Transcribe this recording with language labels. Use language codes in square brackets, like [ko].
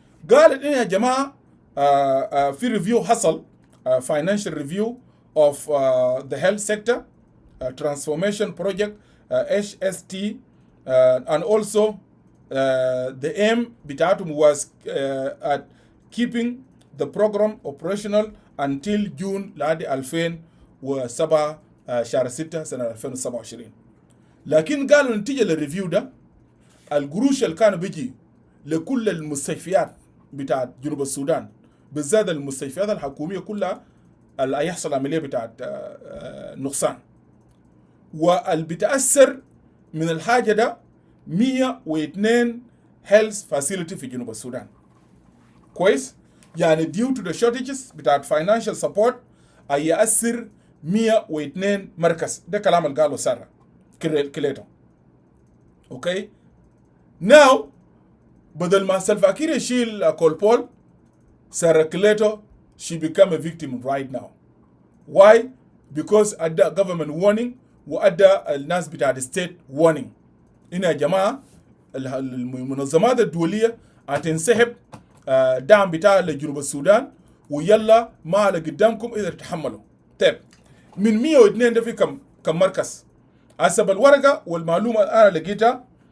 [ar] قالت إن يا جماعه في ريفيو حصل [en] financial review of the health sector transformation project HST and also the aim [ar] بتاعتهم [en] was at keeping the program operational until June [ar] لعد 2007 شهر 6 سنة 2027. لكن قالوا نتيجة للريفيو ده القروش اللي كانوا بيجي لكل المستشفيات بتاعت جنوب السودان بالذات المستشفيات الحكومية كلها اللي هيحصل عملية بتاعت نقصان, واللي بتأثر من الحاجة ده 102 health facility في جنوب السودان. كويس؟ يعني [en] due to the shortages [ar] بتاعت [en] financial support [ar] هيأثر 102 مركز. ده كلام اللي قاله سارة كليتو. اوكي؟ [en] now [ar] بدل ما سلفاكير يشيل كولبول, سارة كليتو [en] she become a victim right now. Why? Because [ar] أدى [en] government warning [ar] وأدى الناس بتاعت [en] state warning. [ar] هنا يا جماعة المنظمات الدولية هتنسحب دعم بتاع لجنوب السودان, ويلا ما على قدامكم إذا تتحملوا. طيب من 102 ده في كم مركز؟ حسب الورقة والمعلومة أنا لقيتها